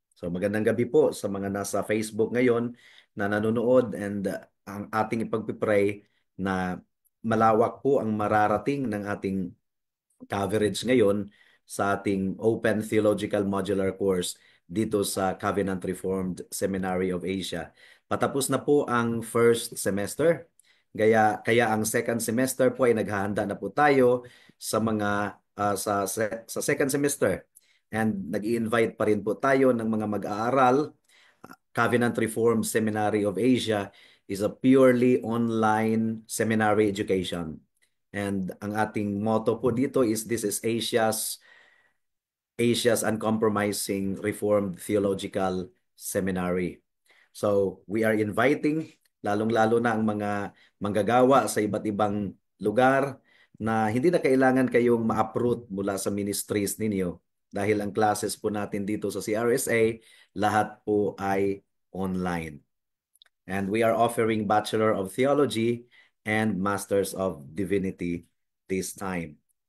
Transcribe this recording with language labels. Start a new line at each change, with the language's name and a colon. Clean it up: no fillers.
Filipino: So magandang gabi po sa mga nasa Facebook ngayon na nanonood, and ang ating ipagpipray na malawak po ang mararating ng ating coverage ngayon sa ating Open Theological Modular Course dito sa Covenant Reformed Seminary of Asia. Patapos na po ang first semester. Kaya ang second semester po ay naghahanda na po tayo sa mga sa second semester. And nag-i-invite pa rin po tayo ng mga mag-aaral.
English: Covenant Reformed Seminary of Asia is a purely online seminary education. And
Filipino: ang ating motto po dito
English: is, this is Asia's Uncompromising Reformed Theological Seminary. So we are inviting,
Filipino: lalong-lalo na ang mga manggagawa sa iba't ibang lugar, na hindi na kailangan kayong ma-uproot mula sa ministries ninyo. Dahil ang classes po natin dito sa CRSA, lahat po ay online.
English: And we are offering Bachelor of Theology and Masters of Divinity this time.